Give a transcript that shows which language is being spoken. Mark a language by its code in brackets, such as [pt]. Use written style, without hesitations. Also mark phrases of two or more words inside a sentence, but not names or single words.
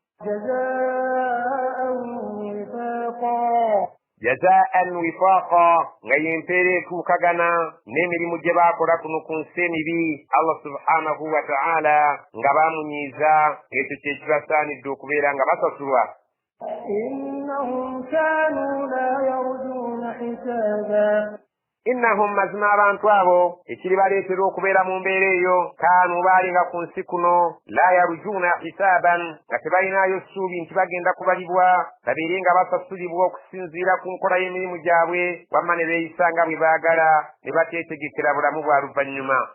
[ar] جزاء وفاقا [lg] nga yempeera etuukagana n'emirimu gye baakola kuno ku nsi emibi [ar] الله سبحانه وتعالى [lg] nga baamunyiiza ekyo kye kibasaanidde okubeera nga basasulwa [ar] إنهم كانوا لا يرجون حسابا [lg] innahum mazima abantu abo ekiribaleetera okubeera mu mbeera eyo kaanu baalinga ku nsi kuno [ar] لا يرجون حسابا [lg] nga tebalinayo ssuubi nti bagenda kubalibwa babeere nga basasulibwa okusinziira ku nkola y'emirimu gyabwe wamma ne beeyisa nga bwe baagala ne bateetegekera bulamu bwa luvannyuma